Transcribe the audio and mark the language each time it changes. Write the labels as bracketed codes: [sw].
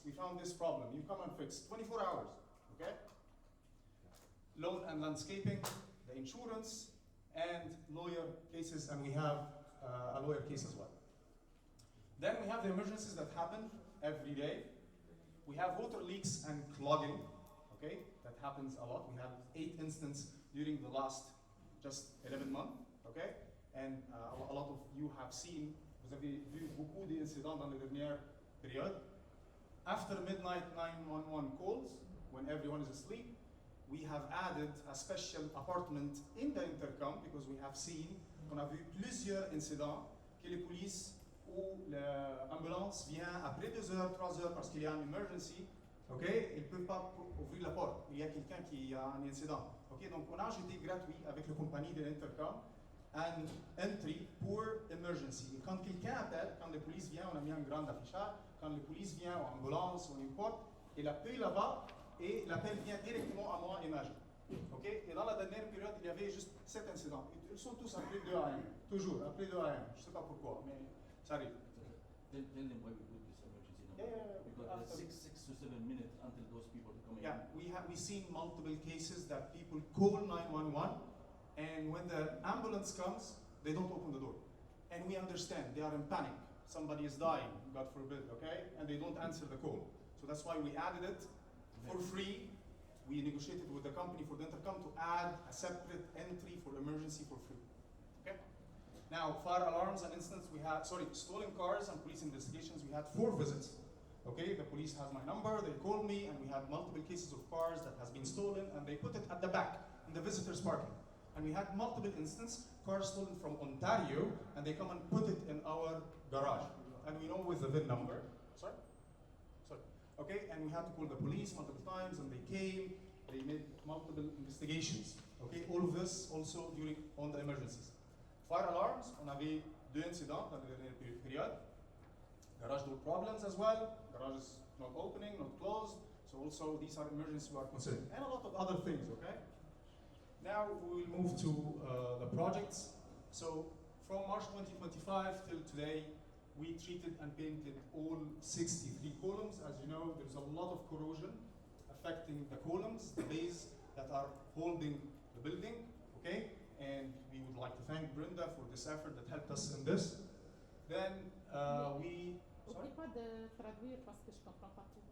[en] We found this problem, you come and fix, 24 hours, okay? Loan and landscaping, the insurance, and lawyer cases, and we have a lawyer case as well. Then we have the emergencies that happen every day. We have water leaks and clogging, okay? That happens a lot. We have 8 instances during the last just 11 months, okay? And a lot of you have seen, [fr] vous avez vu beaucoup d'incidents dans les dernières périodes. [en] After midnight 911 calls, when everyone is asleep, we have added a special apartment in the intercom because we have seen [fr] qu'on a vu plusieurs incidents que les polices ou l'ambulance vient après 2 heures, 3 heures parce qu'il y a une emergency, ok? Ils ne peuvent pas ouvrir la porte. Il y a quelqu'un qui a un incident. Ok? Donc on a ajouté gratuit avec la compagnie de l'intercom un entry pour emergency. Et quand quelqu'un appelle, quand la police vient, on a mis un grand affichage, quand la police vient, ou ambulance, ou n'importe, il appelle là-bas et l'appel vient directement à moi et Majid. Ok? Et dans la dernière période, il y avait juste 7 incidents. Ils sont tous après 2 AM. Toujours, après 2 AM. Je ne sais pas pourquoi, mais ça arrive. [en] Tell them why we put this emergency number. Yeah, Because there's 6 to 7 minutes until those people come in. Yeah, we seen multiple cases that people call 911, and when the ambulance comes, they don't open the door. And we understand, they are in panic. Somebody is dying, God forbid, okay? And they don't answer the call. So that's why we added it for free. We negotiated with the company for the intercom to add a separate entry for emergency for free, okay? Now, fire alarms and incidents, we had, stolen cars and police investigations, we had 4 visits. Okay, the police has my number, they called me, and we had multiple cases of cars that has been stolen, and they put it at the back, in the visitors' parking. And we had multiple instances, cars stolen from Ontario, and they come and put it in our garage. And we know with the VIN number, sorry? Okay, and we had to call the police multiple times, and they came, they made multiple investigations. Okay, all of this also on the emergencies. Fire alarms, [fr] on avait 2 incidents dans la dernière période. [en] Garage door problems as well. Garage is not opening, not closed. So also these are emergencies we are considering. And a lot of other things, okay? Now we will move to the projects. So from March 2025 till today, we treated and painted all 63 columns. As you know, there's a lot of corrosion affecting the columns, the bays that are holding the building, okay? And we would like to thank Brenda for this effort that helped us in this. Then [fr] N'oublie pas de traduire parce que je comprends pas tout.